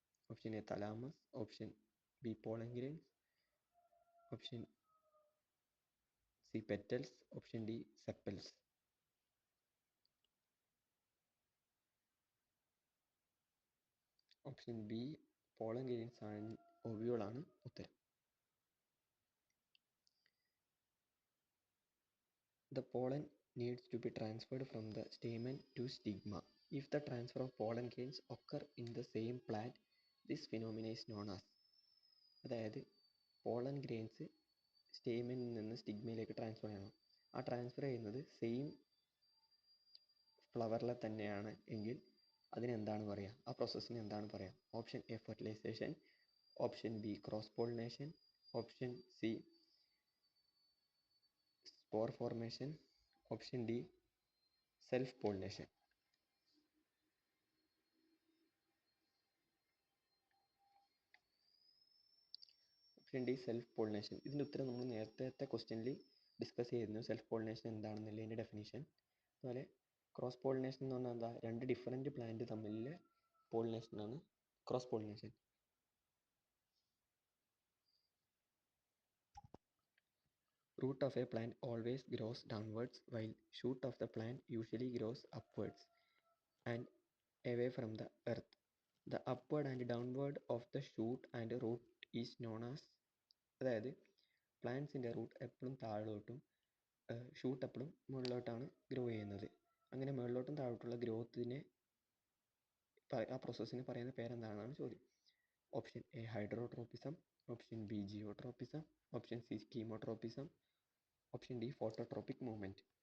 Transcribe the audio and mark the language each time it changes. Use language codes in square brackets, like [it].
[ml] Option A thalamus, option B pollen grains, option C petals, option D sepals. Option B pollen grains ആണ്, ഒവ്യൂളാണ് ഉത്തരം. [en] The pollen needs to be transferred from the stamen to stigma. If the transfer of pollen grains occur in the same plant, this phenomenon is known as. [ml] അതായത് pollen grains സ്റ്റേമിനിൽ നിന്ന് സ്റ്റിഗ്മയിലേക്ക് transfer ചെയ്യണം. ആ transfer ചെയ്യുന്നത് same ഫ്ലവറിലെ തന്നെയാണ് എങ്കിൽ അതിനെന്താണ് പറയുക, ആ പ്രോസസ്സിന് എന്താണ് പറയുക? Option A fertilisation, option B cross pollination, option C spore formation, option D self pollination. Option D self pollination. ഇതിൻ്റെ ഉത്തരം നമ്മൾ നേരത്തെ ക്വസ്റ്റ്യനിൽ ഡിസ്കസ് ചെയ്തിരുന്നു, സെൽഫ് പോളിനേഷൻ എന്താണെന്നുള്ളതിൻ്റെ ഡെഫിനിഷൻ. അതുപോലെ ക്രോസ് പോളിനേഷൻ എന്ന് പറഞ്ഞാൽ എന്താ, രണ്ട് ഡിഫറെൻറ്റ് പ്ലാന്റ് തമ്മിലുള്ള പോളിനേഷനാണ് cross pollination. [en] Root of a plant always grows downwards, while shoot of the plant usually grows upwards and away from the earth. The upward and downward of the shoot and root is known as. [ml] അതായത് പ്ലാന്റ്സിൻ്റെ root എപ്പോഴും താഴോട്ടും shoot എപ്പോഴും മുകളിലോട്ടാണ് grow ചെയ്യുന്നത്. അങ്ങനെ മുകളിലോട്ടും താഴോട്ടുള്ള ഗ്രോത്തിനെ ആ പ്രോസസ്സിന് പറയുന്ന പേരെന്താണെന്നാണ് ചോദ്യം. Option A ഹൈഡ്രോട്രോപ്പിസം, option B ജിയോട്രോപ്പിസം, option C കീമോട്രോപ്പിസം, option D phototropic movement.